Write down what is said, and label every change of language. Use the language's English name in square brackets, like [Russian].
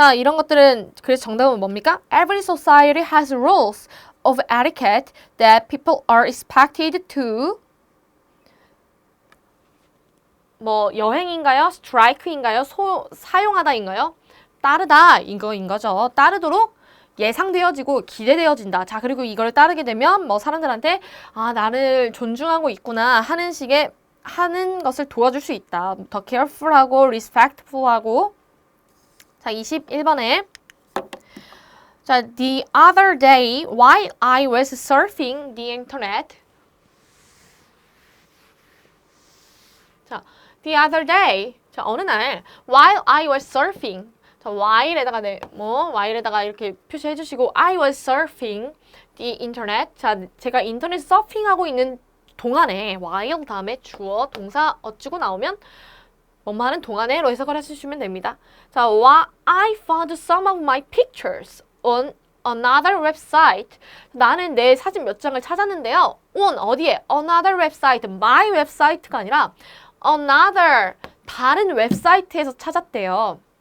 [Korean] 자, 이런 것들은 그래서 정답은 뭡니까? [English] Every society has rules of etiquette that people are expected to [Korean] 뭐 여행인가요? strike인가요? 사용하다인가요? 따르다 이거인 거죠. 따르도록 예상되어지고 기대되어진다. 자, 그리고 이걸 따르게 되면 뭐 사람들한테 아, 나를 존중하고 있구나 하는 식의 하는 것을 도와줄 수 있다. 더 careful하고 respectful하고. [English] 자, [Korean] 21번에 [English] 자, the other day while I was surfing the internet. 자, the other day. 자, [Korean] 어느 날 [English] while I was surfing. [Korean] 자, while에다가 while에다가 이렇게 표시해 주시고 [English] I was surfing the internet. [Korean] 자, 제가 인터넷 서핑하고 있는 동안에 while 다음에 주어, 동사 어쩌고 나오면 뭐뭐 하는 동안에로 해석을 해주시면 됩니다. [English] 자, I found some of my pictures on another website. [Korean] 나는 내 사진 몇 장을 찾았는데요. [English] on 어디에? another website. [Korean] my website가 아니라 another 다른 웹사이트에서 찾았대요.